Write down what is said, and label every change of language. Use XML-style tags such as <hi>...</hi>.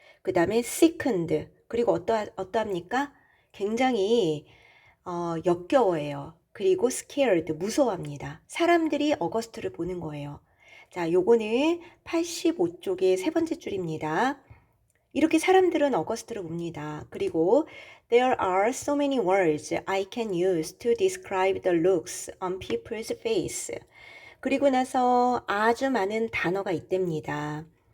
<ko>그 다음에 sickened. 그리고 어떠합니까? 굉장히 역겨워해요. 그리고 scared, 무서워합니다. 사람들이 어거스트를 보는 거예요. 자, 요거는 85쪽의 세 번째 줄입니다. 이렇게 사람들은 어거스트를 봅니다. 그리고</ko> <en>There are so many words I can use to describe the looks on people's face.</en> <ko>그리고 나서 아주 많은 단어가 있답니다.</ko>